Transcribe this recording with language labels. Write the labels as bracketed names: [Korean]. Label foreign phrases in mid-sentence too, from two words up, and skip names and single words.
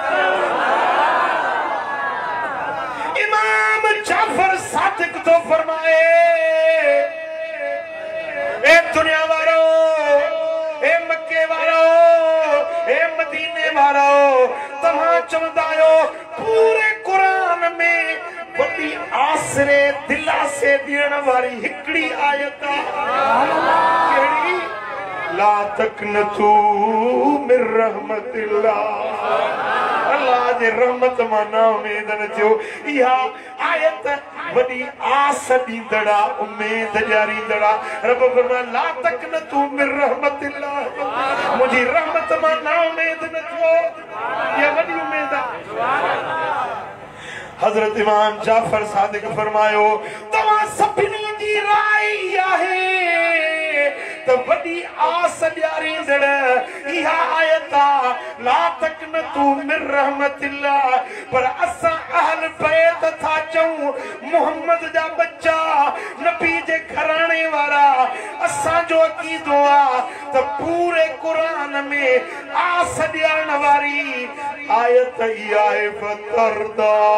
[Sindhi] इमाम जाफर सादिक तो फरमाए ए दुनिया वारो ए मक्के वारो ए मदीने वारो तव्हां चवंदा आहियो पूरे कुरान में वॾी आसरे दिलासे ॾियण वारी हिकिड़ी आयत कहिड़ी [Arabic] لا تقنطوا من رحمة الله [Sindhi] अल्लाह जे रहमत मां ना उमेद न थियो इहा आयत वॾी आस ॾींदड़ा उमेद ॾियारींदड़ा रब फरमाए [Arabic] لا تقنطوا من رحمة الله [Sindhi] मुंहिंजी रहमत मां ना उमेद न थियो इहा वॾी उमेद आहे हज़रत इमाम जाफर सादिक फरमायो तव्हां सभिनी जी राय आहे त वॾी आस ॾियारींदड़ इहा आयत [Arabic] لا تقنطوا من رحمة الله [Sindhi] पर असां अहल बैत था चऊं मोहम्मद जा बच्चा नबी जे घराणे वारा असांजो अक़ीदो आहे त पूरे कुरान में आस ॾियारण वारी आयत इहा आहे फतरदा